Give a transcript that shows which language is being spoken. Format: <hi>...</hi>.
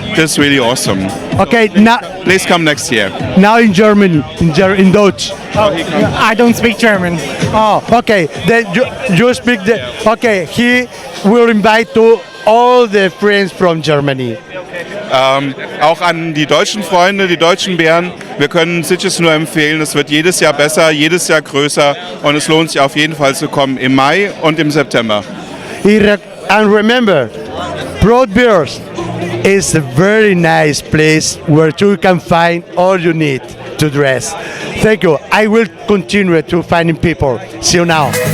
<en>This is really awesome. Okay, now Please come next year. in German, in Deutsch. I don't speak German. Oh, okay. Then you speak the. Okay, he will invite to all the friends from Germany.</en> <de>Auch an die deutschen Freunde, die deutschen Bären. Wir können Sitges nur empfehlen. Es wird jedes Jahr besser, jedes Jahr größer und es lohnt sich auf jeden Fall zu kommen im Mai und im September.</de> <en>And remember, Proud Bears, is a very nice place where you can find all you need to dress. Thank you. I will continue to finding people. See you now.</en>